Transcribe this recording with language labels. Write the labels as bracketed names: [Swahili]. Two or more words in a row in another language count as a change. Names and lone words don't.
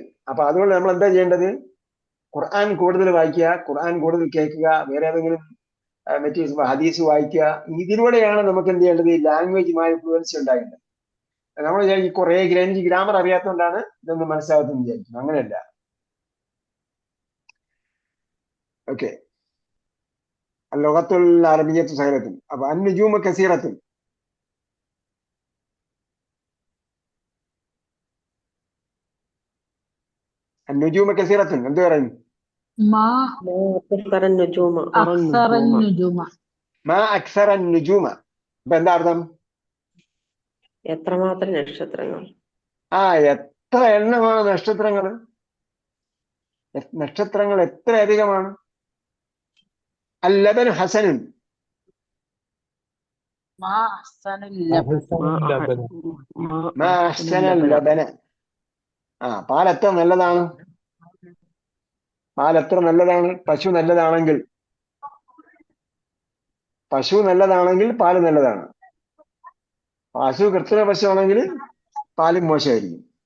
[Malayalam] അപ്പൊ അതുകൊണ്ട് നമ്മൾ എന്താ ചെയ്യേണ്ടത്? ഖുർആൻ കൂടുതൽ വായിക്കുക, ഖുർആൻ കൂടുതൽ കേൾക്കുക, വേറെ ഏതെങ്കിലും മറ്റു ഹദീസ് വായിക്കുക. ഇതിലൂടെയാണ് നമുക്ക് എന്ത് ചെയ്യേണ്ടത്? ലാംഗ്വേജുമായി ഫ്ലുവൻസി ഉണ്ടാകേണ്ടത്. നമ്മൾ വിചാരിക്കും കുറെ ഗ്രാമർ അറിയാത്തതുകൊണ്ടാണ് ഇതൊന്നും മനസ്സിലാകത്തെന്ന് വിചാരിക്കും. അങ്ങനെയല്ല. ഓക്കെ. [Arabic] اللغة العربية سهلة. أبا النجوم كثيرة. النجوم كثيرة. [Malayalam] എന്ത് പറയും? [Arabic] ما أكثر النجوم. أكثر النجوم. ما أكثر النجوم. [Malayalam] അപ്പൊ എന്താ അർത്ഥം? എത്രമാത്രം നക്ഷത്രങ്ങൾ. എത്ര എണ്ണമാണ് നക്ഷത്രങ്ങൾ? നക്ഷത്രങ്ങൾ എത്ര അധികമാണ്? [Arabic] اللبن حسن. ما أحسن اللبن. ما أحسن اللبن. [Malayalam] പാൽ എത്ര നല്ലതാണ്? പശു നല്ലതാണെങ്കിൽ പാല് നല്ലതാണ്. പശു കൃത്രിമ പശു ആണെങ്കിൽ പാലും മോശമായിരിക്കും.